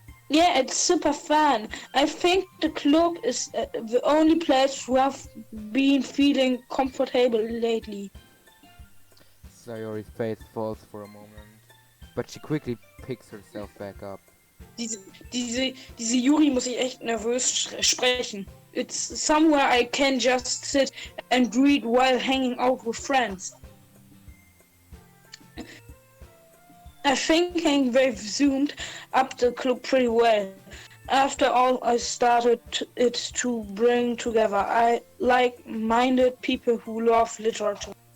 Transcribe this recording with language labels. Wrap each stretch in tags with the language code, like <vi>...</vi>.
<en>Yeah, it's super fun. I think the club is the only place where I've been feeling comfortable lately. Sayori's face falls for a moment, but she quickly picks herself back up.</en> <de>Diese, diese Yuri muss ich echt nervös sprechen.</de> <en>It's somewhere I can just sit and read while hanging out with friends. I think they've zoomed up the club pretty well. After all, I started it to bring together like-minded people who love literature.</en>